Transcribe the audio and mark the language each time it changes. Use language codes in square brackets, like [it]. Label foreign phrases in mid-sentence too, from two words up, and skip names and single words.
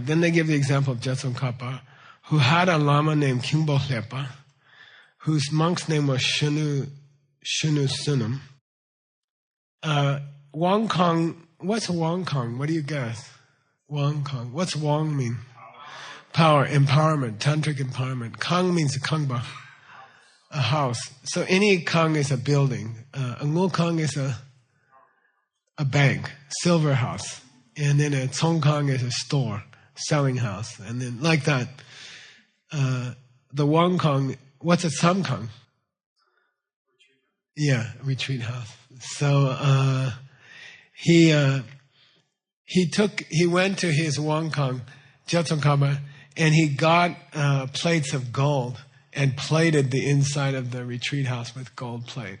[en] Then they give the example of Jetson Kapa, who had a lama named Kyumbo Lepa, whose monk's name was Shunu Sunam. [bo] Wong Kong, [en] what's [bo] Wong Kong? [en] What do you guess? [bo] Wong Kong. [en] What's Wong mean? Power, empowerment, tantric empowerment. Kang means a kangba, a house. So any kang is a building. A [bo] ngul kang [en] is a bank, silver house. And then a [bo] tsong kang [en] is a store, selling house. And then like that, the [bo] Wong Kong, [en] what's a [bo] sam kang? [en] Yeah, retreat house. So he went to his [bo] Wong Kong, [en] Jetson Kaba, and he got plates of gold and plated the inside of the retreat house with gold plate.